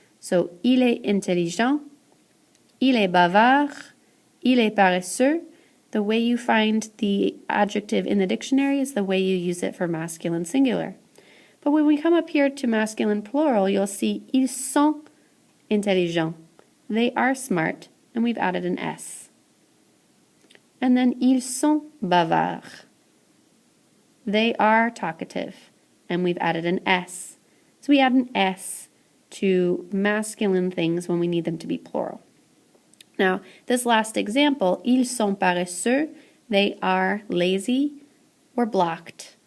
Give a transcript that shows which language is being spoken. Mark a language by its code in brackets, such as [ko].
[fr] So, il est intelligent, il est bavard, il est paresseux. [en] The way you find the adjective in the dictionary is the way you use it for masculine singular. But when we come up here to masculine plural, you'll see [fr] ils sont intelligents. [en] They are smart, and we've added an S. [fr] And then ils sont bavards. [en] They are talkative, and we've added an S. So we add an S to masculine things when we need them to be plural. Now, this last example, [fr] ils sont paresseux, [en] they are lazy or blocked.